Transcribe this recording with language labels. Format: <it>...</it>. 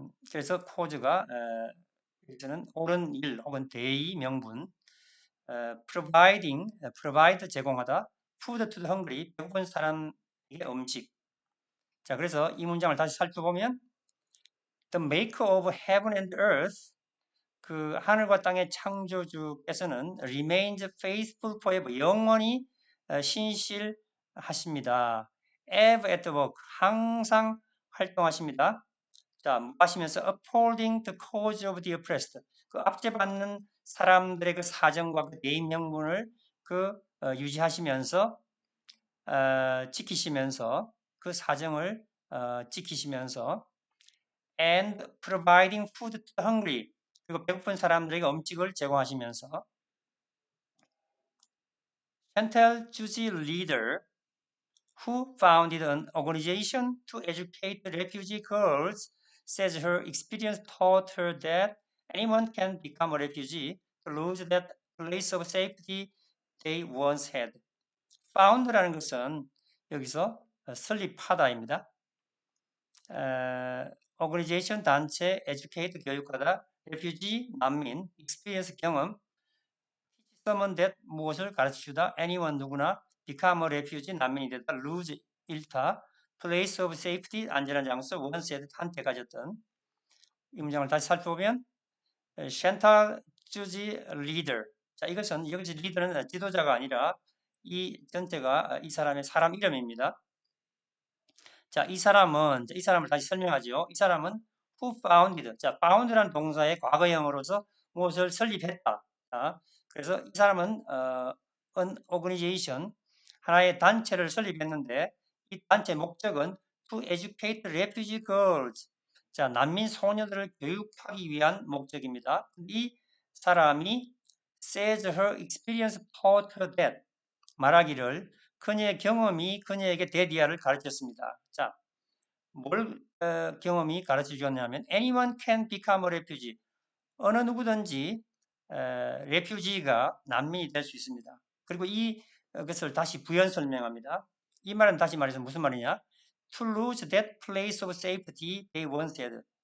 <ko>그래서 cause가 여기서는 옳은 일 혹은 대의명분, provide 제공하다,</ko> <en>food to the hungry</en> <ko>배고픈 사람에게 음식. 자, 그래서 이 문장을 다시 살펴보면</ko> <en>The maker of heaven and earth,</en> <ko>그 하늘과 땅의 창조주께서는</ko> <en>remains faithful forever,</en> <ko>영원히 신실하십니다.</ko> <en>ever at work,</en> <ko>항상 활동하십니다. 자, 하시면서</ko> <en>upholding the cause of the oppressed,</en> <ko>그 압제받는 사람들의 그 사정과 그 대인 명분을 유지하시면서 지키시면서 그 사정을 지키시면서</ko> <en>and providing food to the hungry,</en> <ko>그리고 배고픈 사람들에게 음식을 제공하시면서</ko> <en>Chantal Juzy leader who founded an organization to educate refugee girls says her experience taught her that anyone can become a refugee to lose that place of safety they once had.</en> <ko>found라는 것은 여기서 설립하다입니다. organization 단체, educate 교육하다, refugee 난민, experience 경험, someone that 무엇을 가르치다, anyone 누구나, become a refugee 난민이 되다, lose 잃다,</ko> <en>place of safety</en> <ko>안전한 장소,</ko> <en>once had</en> <ko>한때 가졌던. 이 문장을 다시 살펴보면 Chantal Juzy leader. 자, 이것은 여기서 리더는 지도자가 아니라 이 전체가 이 사람의 사람 이름입니다. 자, 이 사람을 다시 설명하죠. 이 사람은 who founded. 자, found라는 동사의 과거형으로서 무엇을 설립했다. 자, 그래서 이 사람은 an organization, 하나의 단체를 설립했는데 이 단체 목적은</ko> <en>to educate refugee girls.</en> <ko>자, 난민 소녀들을 교육하기 위한 목적입니다. 이 사람이</ko> <en>says her experience taught her that,</en> <ko>말하기를 그녀의 경험이 그녀에게 데디아를 가르쳤습니다. 자, 뭘 경험이 가르쳐 주었냐면</ko> <en>anyone can become a refugee.</en> <ko>어느 누구든지 refugee가 난민이 될 수 있습니다. 그리고 이것을 다시 부연 설명합니다. 이 말은 다시 말해서 무슨 말이냐?</ko> <en>To lose that place of safety they once had.</en>